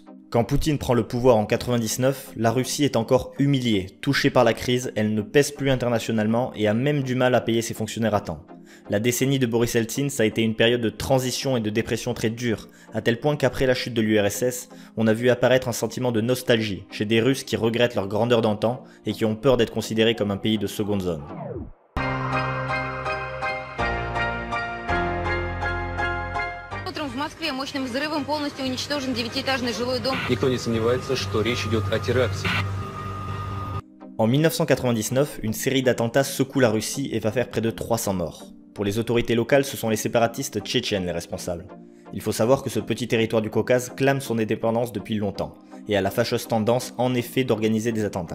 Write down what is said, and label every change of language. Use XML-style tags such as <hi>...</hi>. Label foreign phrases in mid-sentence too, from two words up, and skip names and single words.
<fr>Quand Poutine prend le pouvoir en 1999, la Russie est encore humiliée, touchée par la crise, elle ne pèse plus internationalement et a même du mal à payer ses fonctionnaires à temps. La décennie de Boris Eltsine, ça a été une période de transition et de dépression très dure, à tel point qu'après la chute de l'URSS, on a vu apparaître un sentiment de nostalgie chez des Russes qui regrettent leur grandeur d'antan et qui ont peur d'être considérés comme un pays de seconde zone.</fr> <ru>Утром в Москве мощным взрывом полностью уничтожен 9-этажный жилой дом. Никто не сомневается, что речь идет о теракте.</ru> <fr>En 1999, une série d'attentats secoue la Russie et va faire près de 300 morts. Pour les autorités locales, ce sont les séparatistes tchétchènes les responsables. Il faut savoir que ce petit territoire du Caucase clame son indépendance depuis longtemps, et a la fâcheuse tendance en effet d'organiser des attentats.</fr>